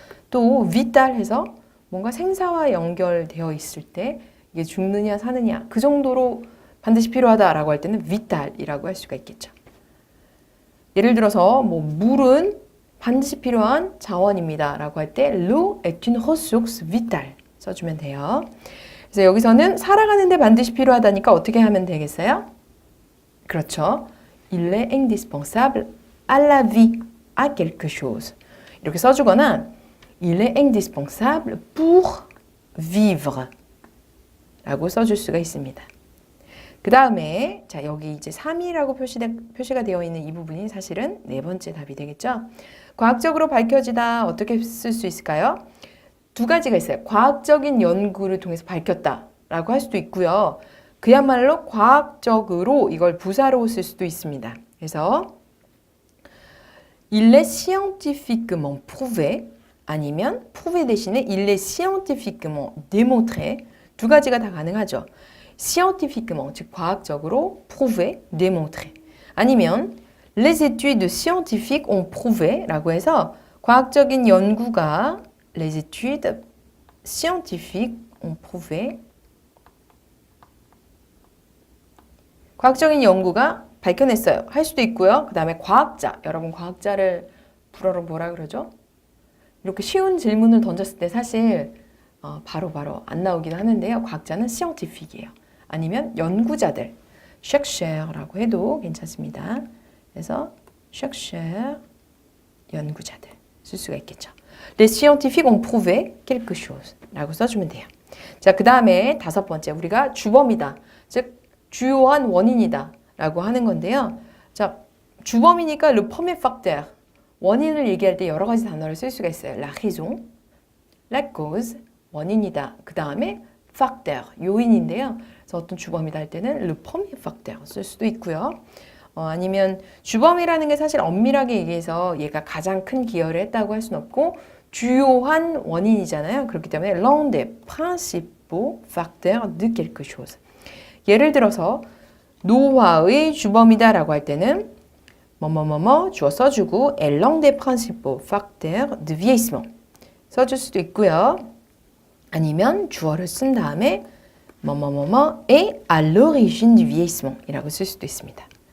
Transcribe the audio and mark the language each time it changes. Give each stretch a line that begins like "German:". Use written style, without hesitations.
Korean: 또 vital 해서 뭔가 생사와 연결되어 있을 때 이게 죽느냐 사느냐 그 정도로 반드시 필요하다라고 할 때는 vital이라고 할 수가 있겠죠. 예를 들어서 뭐 물은 반드시 필요한 자원입니다 라고 할 때
French: l'eau est une ressource vitale
Korean: 써주면 돼요. 그래서 여기서는 살아가는데 반드시 필요하다니까 어떻게 하면 되겠어요? 그렇죠.
French: Il est indispensable à la vie, à quelque chose.
Korean: 이렇게 써주거나
French: Il est indispensable pour vivre
Korean: 라고 써줄 수가 있습니다. 그 다음에 자 여기 이제 3이라고 표시가 되어 있는 이 부분이 사실은 네 번째 답이 되겠죠. 과학적으로 밝혀지다 어떻게 쓸 수 있을까요? 두 가지가 있어요. 과학적인 연구를 통해서 밝혔다라고 할 수도 있고요. 그야말로 과학적으로 이걸 부사로 쓸 수도 있습니다. 그래서
French: Il est scientifiquement prouvé
Korean: 아니면
French: prouvé
Korean: 대신에
French: Il est scientifiquement démontré
Korean: 두 가지가 다 가능하죠. scientifiquement, 즉 과학적으로
French: prouvé, démontré.
Korean: 아니면
French: les études scientifiques ont prouvé
Korean: 라고 해서 과학적인 연구가
French: les études scientifiques ont prouvé
Korean: 과학적인 연구가 밝혀냈어요. 할 수도 있고요. 그 다음에 과학자, 여러분 과학자를 불어로 뭐라 그러죠? 이렇게 쉬운 질문을 던졌을 때 사실 바로 안 나오긴 하는데요. 과학자는 scientifique이에요. 아니면 연구자들, chercheur라고 해도 괜찮습니다. 그래서 chercheur, 연구자들 쓸 수가 있겠죠.
French: Les scientifiques ont prouvé quelque chose
Korean: 라고 써주면 돼요. 자, 그 다음에 5번째, 우리가 주범이다. 즉, 주요한 원인이다. 라고 하는 건데요. 자, 주범이니까
French: le premier facteur.
Korean: 원인을 얘기할 때 여러 가지 단어를 쓸 수가 있어요.
French: La raison, la cause,
Korean: 원인이다. 그 다음에 facteur, 요인인데요. 그래서 어떤 주범이다 할 때는
French: le premier facteur
Korean: 쓸 수도 있고요. 아니면 주범이라는 게 사실 엄밀하게 얘기해서 얘가 가장 큰 기여를 했다고 할 수는 없고 주요한 원인이잖아요. 그렇기 때문에
French: l'un des principaux facteurs de quelque chose.
Korean: 예를 들어서 노화의 주범이다라고 할 때는 뭐뭐뭐뭐 주어 써주고
French: est l'un des principaux facteurs de vieillissement
Korean: 써줄 수도 있고요. 아니면 주어를 쓴 다음에 뭐뭐뭐뭐
French: est à l'origine du vieillissement
Korean: 이라고 쓸 수도 있습니다.